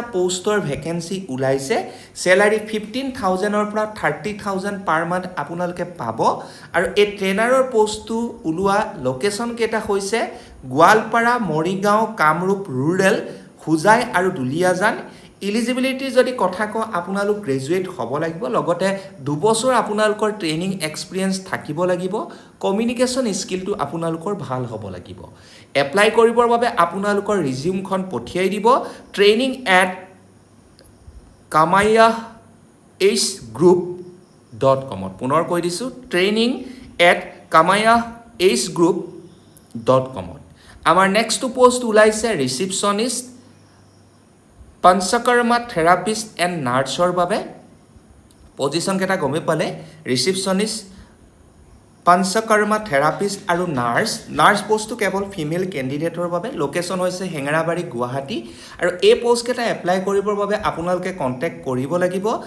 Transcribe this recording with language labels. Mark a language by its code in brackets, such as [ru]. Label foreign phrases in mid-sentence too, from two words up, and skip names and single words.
[en] postৰ vacancy [as] ওলাইছে চেলাৰী 15,000ৰ পৰা 30,000 [en] per month [as] আপোনালোকে পাব আৰু এই [en] trainerৰ postটো [as] ওলোৱা লোকেশ্যন কেইটা হৈছে গোৱালপাৰা মৰিগাঁও কামৰূপ ৰুৰেল হোজাই আৰু দুলিয়াজান ইলিজিবিলিটি যদি কথা কওঁ আপোনালোক গ্ৰেজুৱেট হ'ব লাগিব লগতে 2 বছৰ আপোনালোকৰ [en] training experience [as] থাকিব লাগিব [en] communication skillটো [as] আপোনালোকৰ ভাল হ'ব লাগিব এপ্লাই কৰিবৰ বাবে আপোনালোকৰ ৰিজিউমখন পঠিয়াই দিব training@kamayahgroup.com পুনৰ কৈ দিছোঁ training@kamayahgroup.com আমাৰ [en] nextটো post [as] ওলাইছে ৰিচিপশ্যনিষ্ট পঞ্চকৰ্মা [en] therapist and nurseৰ [as] বাবে পজিশ্যন কেইটা গমে পালে ৰিচিপশ্যনিষ্ট পঞ্চকৰ্মা থেৰাপিষ্ট আৰু নাৰ্ছ পোষ্টটো কেৱল [en] female candidateৰ [as] বাবে লোকেশ্যন হৈছে হেঙেৰাবাৰী গুৱাহাটী আৰু এই পোষ্ট কেইটা এপ্লাই কৰিবৰ বাবে আপোনালোকে কণ্টেক্ট কৰিব লাগিব